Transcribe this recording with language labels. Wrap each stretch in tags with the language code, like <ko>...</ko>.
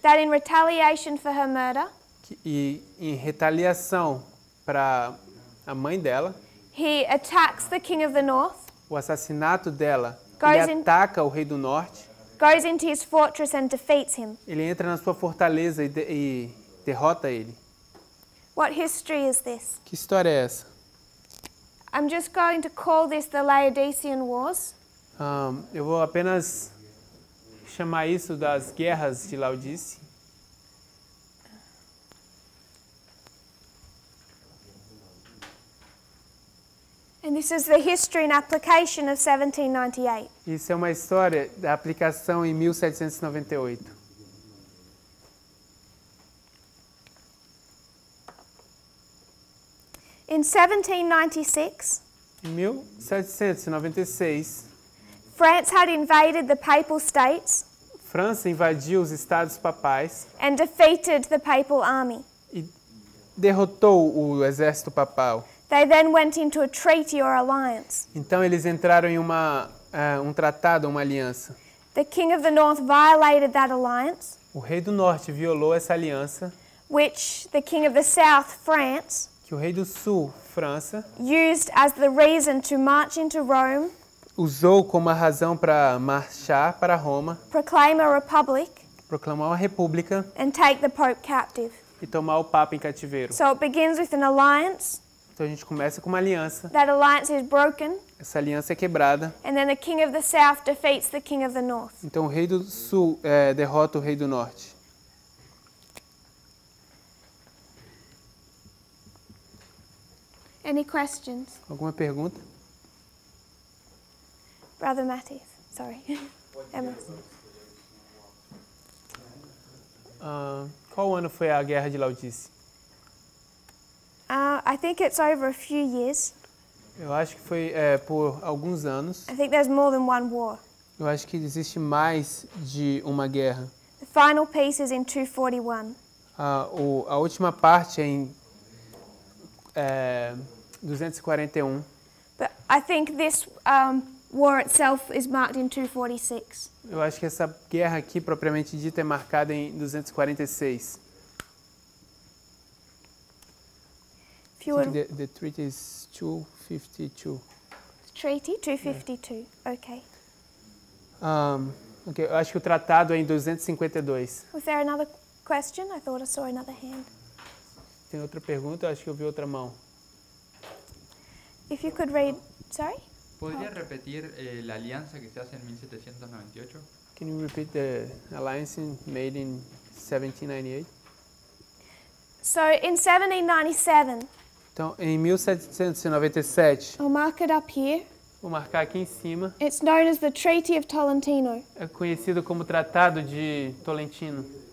<en>That in retaliation for her murder.</en> <pt>E em retaliação para a mãe dela.</pt> <en>He attacks the king of the north.</en> <pt>O assassinato dela. Ele ataca o rei do norte.</pt> <en>Goes into his fortress and defeats him.</en> <pt>Ele entra na sua fortaleza e derrota ele.</pt> <en>What history is this?</en> <pt>Que história é essa?</pt> <en>I'm just going to call this the Laodicean Wars.</en> <pt>Eu vou apenas chamar isso das guerras de Laodice.</pt> <en>And this is the history and application of 1798.</en> <pt>Isso é uma história da aplicação em 1798.</pt> <en>In 1796,</en> <pt>em 1796,</pt> <en>France had invaded the Papal States.</en> <pt>França invadiu os estados papais.</pt> <en>And defeated the Papal army.</en> <pt>E derrotou o exército papal.</pt> <en>They then went into a treaty or alliance.</en> <pt>Então eles entraram em um tratado, uma aliança.</pt> <en>The king of the north violated that alliance.</en> <pt>O rei do norte violou essa aliança.</pt> <en>Which the king of the south, France,</en> <pt>que o rei do sul, França,</pt> <en>used as the reason to march into Rome.</en> <pt>Usou como a razão para marchar para Roma.</pt> <en>Proclaim a republic.</en> <pt>Proclamar uma república.</pt> <en>And take the Pope captive.</en> <pt>E tomar o Papa em cativeiro.</pt> <en>So it begins with an alliance.</en> <pt>Então a gente começa com uma aliança.</pt> <en>That alliance is broken.</en> <pt>Essa aliança é quebrada.</pt> <en>And then the king of the south defeats the king of the north.</en> <pt>Então o rei do sul derrota o rei do norte.</pt> <en>Any questions?</en> <pt>Alguma pergunta?</pt> <en>Brother Matthews, sorry. Emma.</en> <pt>Qual ano foi a guerra de Laodice?</pt> <en>I think it's over a few years.</en> <pt>Eu acho que foi por alguns anos.</pt> <en>I think there's more than one war.</en> <pt>Eu acho que existe mais de uma guerra.</pt> <en>The final piece is in 241.</en> <pt>A última parte é em 241.</pt> <en>But I think this war itself is marked in 246.</en> <pt>Eu acho que essa guerra aqui, propriamente dita, é marcada em 246.</pt> <en>The treaty is 252. Treaty 252, okay.</en> <pt>Okay, eu acho que o tratado é em 252.</pt> <en>Was there another question? I thought I saw another hand.</en> <pt>Tem outra pergunta? Eu acho que eu vi outra mão.</pt> <en>If you could read, sorry?</en> <es>¿Podría repetir la alianza que se hace en 1798?</es> <en>Can you repeat the alliance made in 1798? So in 1797.</en> <pt>Então, em 1797.</pt> <en>I'll mark it up here.</en> <pt>Vou marcar aqui em cima.</pt> <en>It's known as the Treaty of Tolentino.</en> <pt>É conhecido como Tratado de Tolentino.</pt>